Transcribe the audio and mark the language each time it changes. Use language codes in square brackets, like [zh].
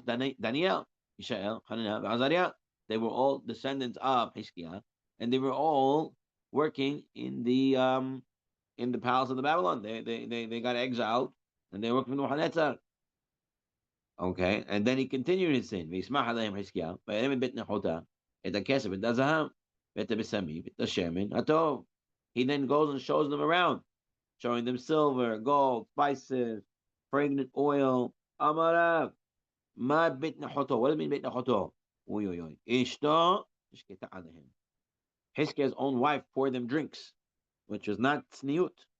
[en] Daniel, Mishael, Hananiah, Azariah. They were all descendants of Hiskiah, and they were all working in the palace of the Babylon. They got exiled, and they worked for Nebuchadnezzar. Okay, and then he continued his sin. [he] וישמח עליהם חזקיה, וירם את בית נחותה, את הכסף, את הזהב, ואת הבשמים, ואת השמן הטוב. [en] He then goes and shows them around, showing them silver, gold, spices, fragrant oil. [he] Amarav, ma beit nachoto. [en] What does it mean beit nachoto? Oy oy oy. [he] Ishto, ishketa alehim. [en] Hiskiah's own wife poured them drinks, which was not tzniut.